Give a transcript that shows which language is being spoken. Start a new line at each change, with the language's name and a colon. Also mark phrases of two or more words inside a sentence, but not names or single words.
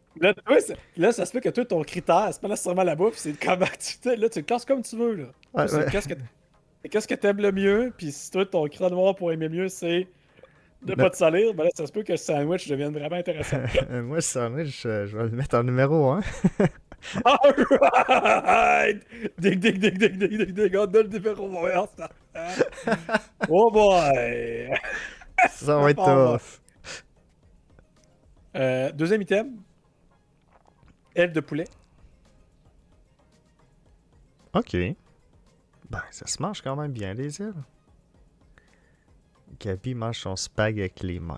French: Là, toi, là, ça se fait que toi, ton critère, c'est pas nécessairement la bouffe, c'est comment là, tu le classes comme tu veux, là. Ouais, Toi, ouais. qu'est-ce que t'aimes le mieux, puis si toi, ton critère noir pour aimer mieux, c'est de Non. pas te salir, ben là, ça se peut que le sandwich devienne vraiment intéressant. Moi, le sandwich, je vais le mettre en numéro 1.
English: Alright! Dig, dig, dig, dig, dig, dig, dig,
French: on a le numéro vert, ça.
English: Oh boy!
French: Ça va être Bon, bon. tough. Deuxième item, aile de poulet. Ok. Ben, ça se mange quand même bien, les ailes. Gabi mange son spag avec les mains.